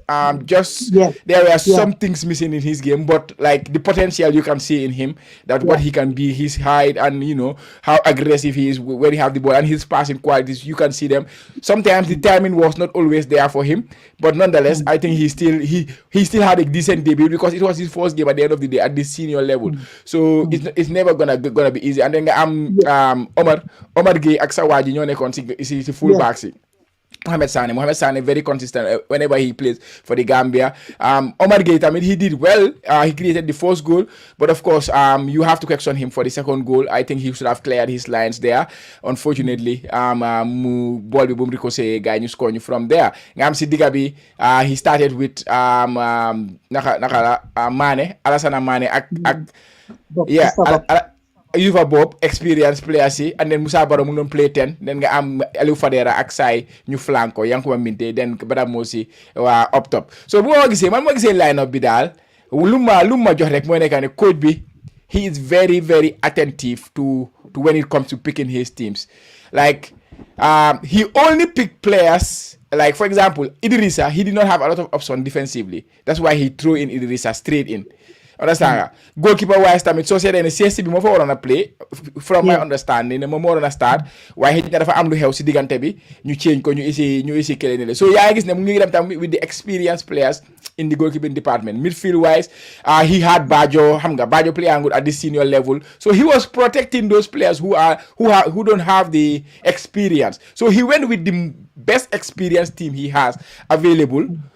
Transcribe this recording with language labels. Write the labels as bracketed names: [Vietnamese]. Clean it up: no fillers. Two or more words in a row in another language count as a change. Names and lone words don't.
[English] There were some things missing in his game, but like the potential you can see in him, that what he can be, his height, and you know how aggressive he is when he have the ball, and his passing qualities, you can see them. Sometimes the timing was not always there for him, but nonetheless, I think he still had a decent debut because it was his first game at the end of the day at the senior level. So it's never gonna be easy. And then Omar Gueye ak Sawaji [Wolof] ñoo nekkoon si [English] full back si Mohamed Sane very consistent whenever he plays for the Gambia. Omar Gueye tamit he did well. He created the first goal, but of course you have to question him for the second goal. I think he should have cleared his lines there. [Wolof] Unfortunately mu ball bi bu mu ricochet gars ñu score ñu [English] from there. [Wolof] Nga am si digga bi [English] he started with Mané, Alassane Mané ak Youssoufa Bob experience player si, and then Musa Barrow [Wolof] mu doon [English] play 10, then [Wolof] nga am [English] Aliou Fadera ak Sai ñu flanko Yankuba Minteh, then Badam Mosi waa up top. [Wolof] So bu ma gisee line up bi daal lu ma jox rek mooy nekk ne coach bi [English] he is very very attentive to when it comes to picking his teams. Like he only pick players, like for example Idrissa, he did not have a lot of options defensively. That's why he threw in Idrissa straight in. [Wolof] Understand nga goalkeeper wise tamit soo seetee ne CSC bi moo fa waroon a play [English] from my understanding [Wolof] ne moom moo waroon a start waaye xëy na dafa am lu xew si diggante bi ñu change ko ñu isi kële ne la so yaa ngi gis ne mu ngi dem tam [English] with the experienced players in the goalkeeping department. Midfield wise he had Bajo playing good at the senior level, so he was protecting those players who don't have the experience, so he went with the best experienced team he has available.